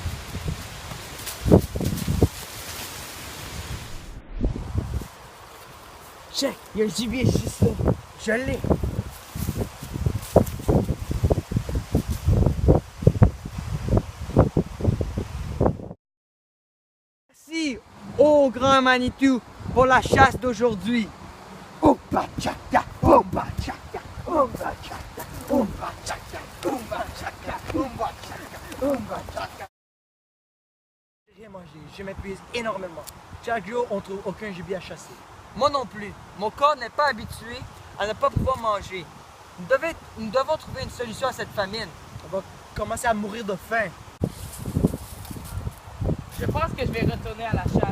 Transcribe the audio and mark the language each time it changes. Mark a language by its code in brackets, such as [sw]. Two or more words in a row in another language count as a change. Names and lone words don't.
[fr] Check, il y a un gibier juste là. Je l'ai. Merci, ô grand Manitou, pour la chasse d'aujourd'hui. Oumba chaka, oumba chaka, oumba chaka, oumba chaka, oumba chaka, oumba chaka, oumba chaka. J'ai rien mangé, je m'épuise énormément. Chaque jour, on trouve aucun gibier à chasser. Moi non plus. Mon corps n'est pas habitué à ne pas pouvoir manger. Nous devons trouver une solution à cette famine. On va commencer à mourir de faim. Je pense que je vais retourner à la chasse.